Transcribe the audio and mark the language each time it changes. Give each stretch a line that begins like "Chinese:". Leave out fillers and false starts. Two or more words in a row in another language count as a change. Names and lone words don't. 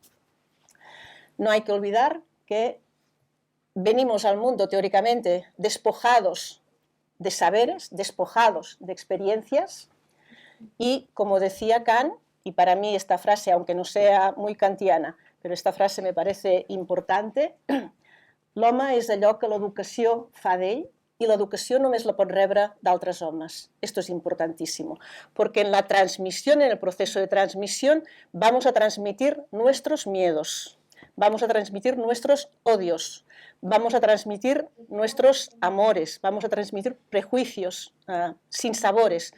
Spanish: No hay que olvidar que venimos al mundo teóricamente despojados de saberes, despojados de experiencias, y como decía Kant, y para mí esta frase, aunque no sea muy kantiana, pero esta frase me parece importante,
Catalan: l'home és allò que l'educació fa d'ell
Spanish: y la educación
Catalan: només la pot rebre d'altres homes.
Spanish: Esto es importantísimo, porque en la transmisión, en el proceso de transmisión, vamos a transmitir nuestros miedos, vamos a transmitir nuestros odios, vamos a transmitir nuestros amores, vamos a transmitir prejuicios, sinsabores.